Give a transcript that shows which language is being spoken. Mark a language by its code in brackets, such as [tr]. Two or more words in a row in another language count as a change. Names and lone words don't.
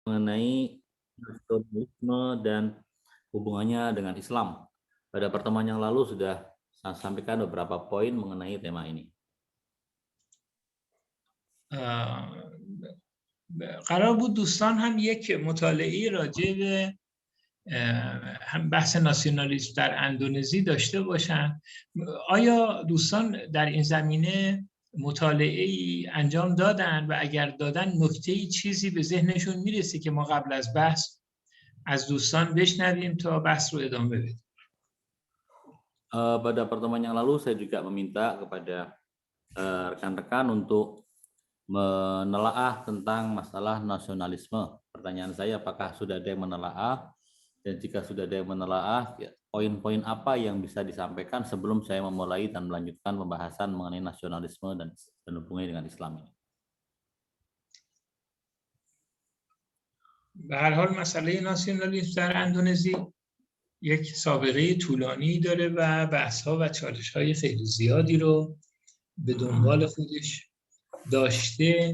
[id] mengenai nasionalisme dan hubungannya dengan Islam. Pada pertemuan yang lalu sudah saya sampaikan beberapa poin mengenai tema ini. [fa] قرار بود دوستان هم یک مطالعه راجع به هم بحث ناسیونالیسم در اندونزی داشته باشن. آیا دوستان در این زمینه مطالعه‌ای انجام دادن و اگر دادن نکته‌ای چیزی به ذهنشون میرسه که ما قبل از بحث از دوستان بشنویم تا بحث رو ادامه بدیم؟ [id] Pada pertemuan yang lalu saya juga meminta kepada rekan-rekan untuk menelaah tentang masalah nasionalisme. Pertanyaan saya, apakah sudah ada yang menelaah? Dan jika sudah ada yang menelaah, poin-poin apa yang bisa disampaikan sebelum saya memulai dan melanjutkan pembahasan mengenai nasionalisme dan hubungannya dengan Islam ini. [fa] به هر حال مسئله ناسیونالیسم در اندونزی یک سابقه طولانی داره و بحث‌ها و چالش‌های خیلی زیادی رو به دنبال خودش داشته.